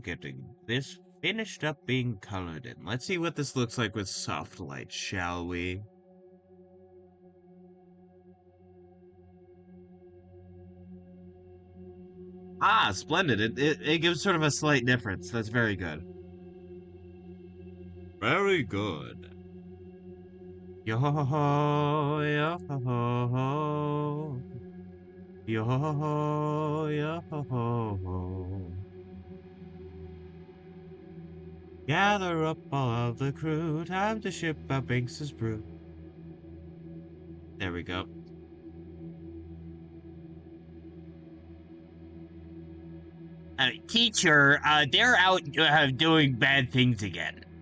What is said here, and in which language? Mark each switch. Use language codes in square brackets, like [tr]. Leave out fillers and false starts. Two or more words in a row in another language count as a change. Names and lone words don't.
[en] Getting this finished up being colored in. Let's see what this looks like with soft light, shall we? Ah, splendid. It gives sort of a slight difference. That's very good. Very good. Yo ho ho ho, yo ho ho ho. Yo ho ho ho, yo ho ho ho. Gather up all of the crew, time to ship out Binks's brew. There we go. Teacher, they're out doing bad things again.